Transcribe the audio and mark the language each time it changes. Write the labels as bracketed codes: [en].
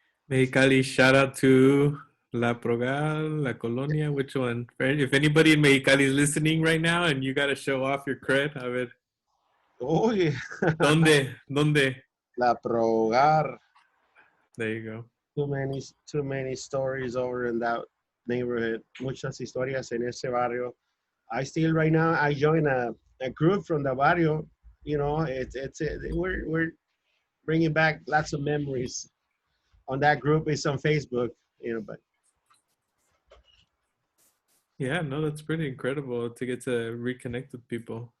[en] Mexicali, shout out to La Progal, La Colonia. Which one? If anybody in Mexicali is listening right now and you got to show off your cred, [es] a ver. [en] Oh yeah. [es] ¿Dónde? ¿Dónde? La Progar. [en] There you go. Too many stories over in that neighborhood. [es] Muchas historias en ese barrio. [en] I still right now I join a group from the barrio. We're bringing back lots of memories. On that group is on Facebook. But Yeah, no, that's pretty incredible to get to reconnect with people.